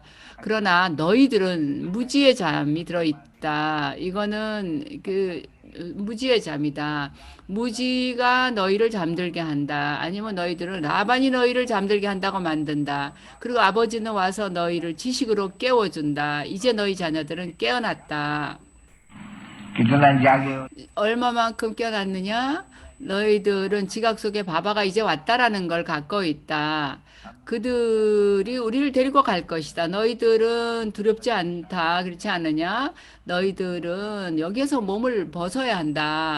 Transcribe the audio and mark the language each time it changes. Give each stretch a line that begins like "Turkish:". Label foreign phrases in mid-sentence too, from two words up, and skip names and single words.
Korean: 그러나 너희들은 무지의 잠이 들어있다. 이거는 무지의 잠이다. 무지가 너희를 잠들게 한다. 아니면 너희들은 라반이 너희를 잠들게 한다고 만든다. 그리고 아버지는 와서 너희를 지식으로 깨워준다. 이제 너희 자녀들은 깨어났다.
Hindi: कितना जागे हो
Korean: 얼마만큼 깨어났느냐? 너희들은 지각 속에 바바가 이제 왔다라는 걸 갖고 있다. 그들이 우리를 데리고 갈 것이다. 너희들은 두렵지 않다. 그렇지 않느냐? 너희들은 여기에서 몸을 벗어야 한다.